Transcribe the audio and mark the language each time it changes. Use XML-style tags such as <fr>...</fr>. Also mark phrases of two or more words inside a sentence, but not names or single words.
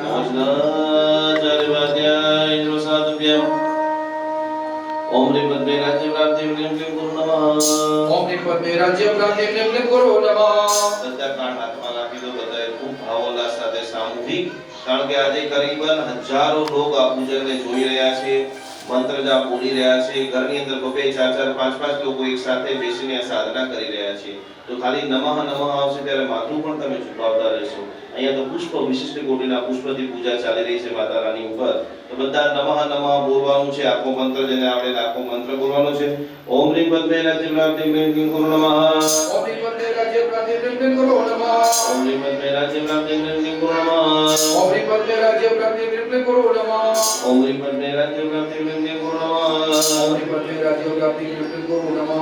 <sa>कृष्णाचार्यवाद्याय प्रसादभ्यम् ओम ह्रीं पद्मे राज्य प्राप्ति क्लीं क्लीं गुरु नमः ओम ह्रीं पद्मे राज्य प्राप्ति क्लीं क्लीं गुरु नमः</sa> <gu>બધા કાર્ડ હાથમાં રાખી દો બધાએ ખૂબ ભાવોલ્લાસ સાથે સામૂહિક કારણ કે આજે કરીબન હજારો લોક આ પૂજનને જોઈ રહ્યા છે મંત્ર જાપ બોલી રહ્યા છે ઘરની અંદર બબે 4 4 5 5 લોકો એક સાથે બેસીને આ સાધના કરી રહ્યા છે તો ખાલી</gu> <sa>नमः नमः</sa> <gu>આવશે ત્યારે માથું પણ તમે ઝુકાવતા રહેશો અહીંયા તો પુષ્પ વિશિષ્ટ કોટીના પુષ્પથી પૂજા ચાલી રહી છે માતા રાની ઉપર તો બધા</gu> <sa>नमः नमः</sa> <gu>બોલવાનું છે આખો મંત્ર જેને આપણે આખો મંત્ર બોલવાનો છે</gu> <sa>ओम ह्रीं पद्मे राज्य प्राप्ति क्लीं क्लीं गुरु नमः ओम ह्रीं पद्मे राज्य प्राप्ति क्लीं क्लीं गुरु नमः ओम ह्रीं पद्मे राज्य प्राप्ति क्लीं क्लीं गुरु नमः ओम ह्रीं पद्मे राज्य प्राप्ति क्लीं क्लीं गुरु नमः ओम ह्रीं पद्मे राज्य प्राप्ति क्लीं क्लीं गुरु नमः ओम ह्रीं पद्मे राज्य प्राप्ति क्लीं क्लीं गुरु नमः</sa>